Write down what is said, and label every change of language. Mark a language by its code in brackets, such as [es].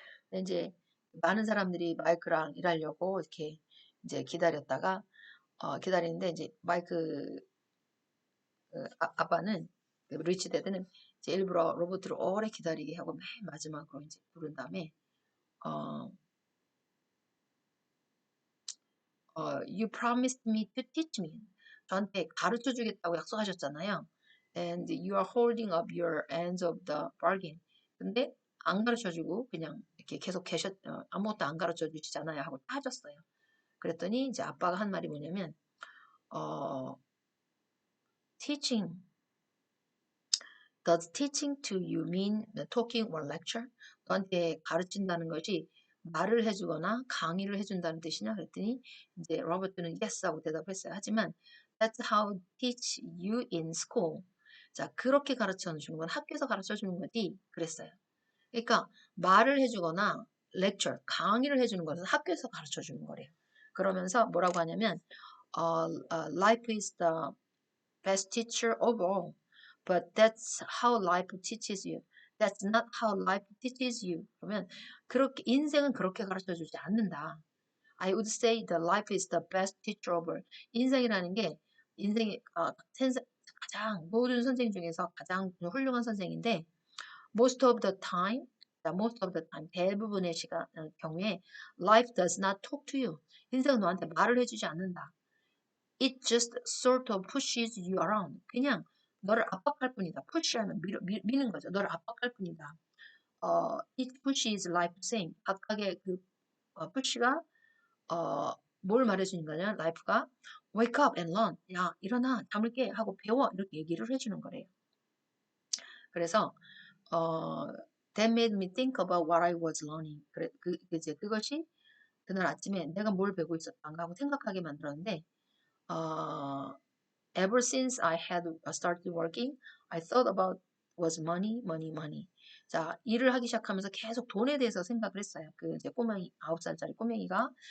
[ko] 근데 이제 많은 사람들이 마이크랑 일하려고 이렇게 이제 기다리는데 이제 마이크 아빠는 그 리치 데드는 이제 일부러 로버트를 오래 기다리게 하고 맨 마지막으로 이제 부른 다음에 어, [en] You promised me to teach me. [ko] 저한테 가르쳐 주겠다고 약속하셨잖아요. [en] And you are holding up your ends of the bargain. [ko] 근데 안 가르쳐 주고 그냥 이렇게 계속 아무것도 안 가르쳐 주시잖아요 하고 따졌어요. 그랬더니 이제 아빠가 한 말이 뭐냐면 어, [en] teaching Does teaching to you mean talking or lecture? [ko] 너한테 가르친다는 것이 말을 해주거나 강의를 해준다는 뜻이냐? 그랬더니 이제 로버트는 [en] yes [ko] 하고 대답했어요. 하지만 [en] that's how teach you in school. [ko] 자, 그렇게 가르쳐 주는 건 학교에서 가르쳐 주는 거지. 그랬어요. 그러니까 말을 해주거나 lecture, 강의를 해주는 것은 학교에서 가르쳐 주는 거래요. 그러면서 뭐라고 하냐면 [en] life is the best teacher of all. But that's how life teaches you. That's not how life teaches you. [ko] 그러면 그렇게 인생은 그렇게 가르쳐 주지 않는다. [en] I would say the life is the best teacher of all. [ko] 인생이라는 게 인생의 가장 모든 선생 중에서 가장 훌륭한 선생인데 [en] most of the time, most of the time [ko] 대부분의 경우에 [en] life does not talk to you. [ko] 인생은 너한테 말을 해주지 않는다. [en] It just sort of pushes you around. [ko] 그냥 너를 압박할 뿐이다. push하면 미는 거죠. 너를 압박할 뿐이다. [en] it pushes life same. [ko] 각각의 그 push가 뭘 말해주는 거냐? [en] life가 wake up and learn. [ko] 야, 일어나, 잠을 깨 하고 배워 이렇게 얘기를 해주는 거래요. 그래서 어, [en] that made me think about what I was learning. [ko] 그래, 이제 그것이 그날 아침에 내가 뭘 배우고 있었던가 하고 생각하게 만들었는데, 어, [en] ever since I had started working, I thought about was money, money, [ko] money. 자, 일을 하기 시작하면서 계속 돈에 대해서 생각을 했어요. 그 이제 꼬맹이, 9살짜리 꼬맹이가.